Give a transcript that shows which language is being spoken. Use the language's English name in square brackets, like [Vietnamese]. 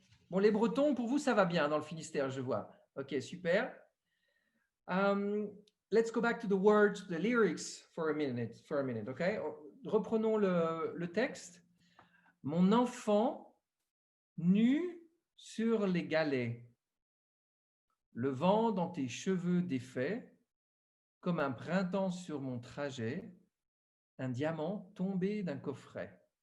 [French] Bon, les Bretons, pour vous, ça va bien dans le Finistère, je vois. Ok, super. [English] Let's go back to the words, the lyrics for a minute, okay? [French] Reprenons le texte. Mon enfant nu sur les galets, le vent dans tes cheveux défaits, comme un printemps sur mon trajet, un diamant tombé d'un coffret.